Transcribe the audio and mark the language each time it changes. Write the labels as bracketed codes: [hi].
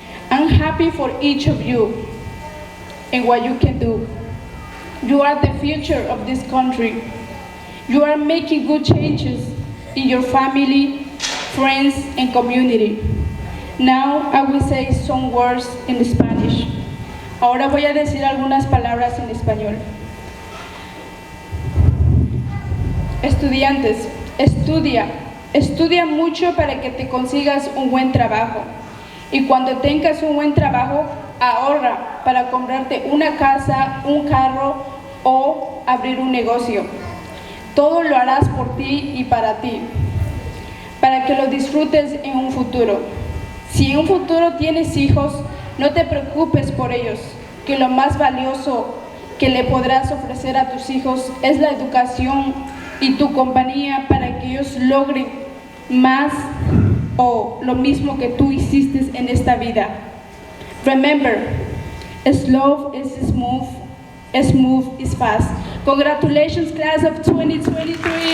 [en] I'm happy for each of you and what you can do. You are the future of this country. You are making good changes in your family, friends, and community. Now I will say some words in Spanish. [es] Ahora voy a decir algunas palabras en español. Estudiantes, estudia mucho para que te consigas un buen trabajo. Y cuando tengas un buen trabajo, ahorra para comprarte una casa, un carro o abrir un negocio. Todo lo harás por ti y para ti, para que lo disfrutes en un futuro. Si en un futuro tienes hijos, no te preocupes por ellos, que lo más valioso que le podrás ofrecer a tus hijos es la educación y tu compañía para que ellos logren más o lo mismo que tú hiciste en esta vida. [en] Remember, slow is smooth, smooth is fast. Congratulations, class of 2023.